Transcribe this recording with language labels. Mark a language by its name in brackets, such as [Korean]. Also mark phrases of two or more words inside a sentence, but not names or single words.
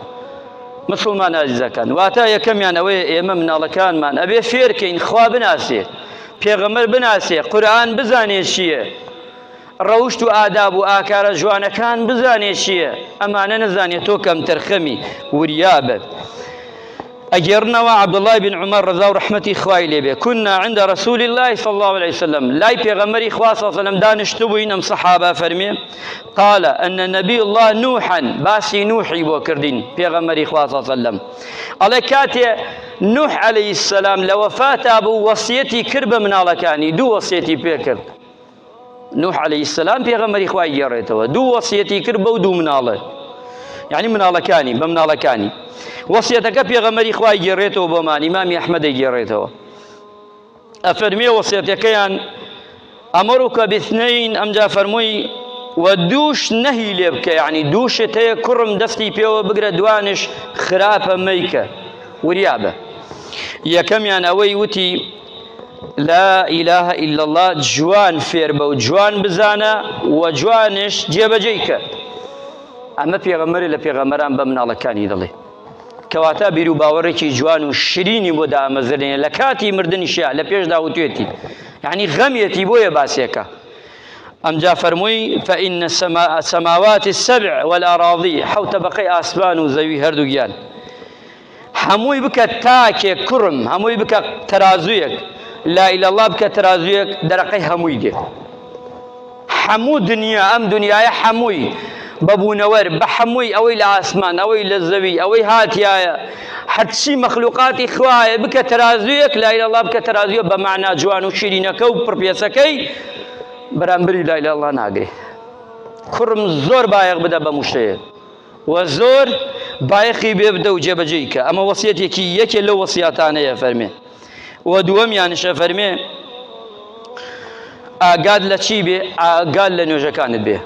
[Central Kurdish] مسلمان عزیزەکان واتە یەکەمیان ئەوەیە ئێمە مناڵەکانمان ئەبێ فێرکەین خوا بناسێ پێغەمبەر بناسێ قورئان بزانێ چییە ڕەوشت و ئاداب و ئاکارە جوانەکان بزانێ چییە. ئەمانە نەزانێت تۆ کەم تەرخەمی وریابە. ئەگێڕنەوە عەبدوڵڵای بن عومەر ڕەزا و ڕەحمەتی خوای لێبێ [Arabic] كنا عند رسول الله صلى الله عليه وسلم [Central Kurdish] لای پێغەمبەری خوا [Arabic] صلی الله عليه وسلم [Central Kurdish] دانیشتبووین ئەم سەحابە فەرمێ [Arabic] قال أن نبي الله نوحا [Central Kurdish] باسی نوحی بۆ کردین پێغەمبەری خوا [Arabic] صلی الله عليه وسلم [Central Kurdish] ئەڵێ کاتێ نوح [Arabic] عليه السلام [Central Kurdish] لە وەفاتا بوو وەسیەتی کرد بە مناڵەکانی دوو وەسیەتی پێ کرد. نوح [Arabic] عليه السلام [Central Kurdish] پێغەمبەری خوای گێڕێتەوە دوو وەسیەتی کرد بەو دوو مناڵە یعنی مناڵەکانی بە مناڵەکانی. وەسیەتەکە پێغەمبەری خوای گێڕێتەوە بۆمان ئیمامی ئەحمەدی گێڕێتەوە. ئەفەرمێ وەسیەتەکەیان ئەمەڕوکە باثنەین ئەمجا فەرمووی و دووش نەهی لێ بکە یعنی دووشت هەیە کوڕم دەستی پێوە بگرە دوانش خراپە مەیکە وریابە. یەکەمیان ئەوەی وتی [Arabic] لا إله إلا الله [Central Kurdish] جوان فێر بە و جوان بزانە و جوانش جێبەجێیکە. ئەمە پێغەمبەری لە پێغەمبەران بە مناڵەکانی دەڵێ. کەواتە بیر و باوەڕێکی جوان و شیرینی بۆ دامەزرێنێ لە کاتی مردنیشیا لە پێشدا وتوێتی یعنی غەمیەتی بۆیە باسێکە. ئەمجا فەرمووی [Arabic] فإن السماوات السبع والأراضي [Central Kurdish] حەوت طەبەقەی ئاسمان و زەوی هەردووگیان هەمووی بکە تاکێک کوڕم هەمووی بکە تەرازوویەک [Arabic] لا إله إلا الله [Central Kurdish] بکە تەرازوویەک دەرەقەی هەمووی دێ. هەموو دنیا ئەم دنیاە هەمووی بەبوونەوەر بە هەمووی ئەوەی لە ئاسمان ئەوەی لە زەوی ئەوەی هاتیایە هەرچی مەخلوقاتی خوایە بکە تەرازوویەک [Arabic] لا إله إلا الله [Central Kurdish] بکە تەرازوویە بە معنە جوان و شیرینەکە و پڕپێسەکەی بەرامبەری [Arabic] لا إله إلا الله [Central Kurdish] ناگرێ. کوڕم زۆر بایەخ بدە بە موشەیە و زۆر بایەخی بێ بدە و جێبەجێیکە. ئەمە وەسیەتێکی یەکێ لەو وەسیەتانەیە فەرمێ. و دووەمیانشە فەرمێ ئاگاد لە چی بێ؟ ئاگاد لە نوێژەکانت بێ.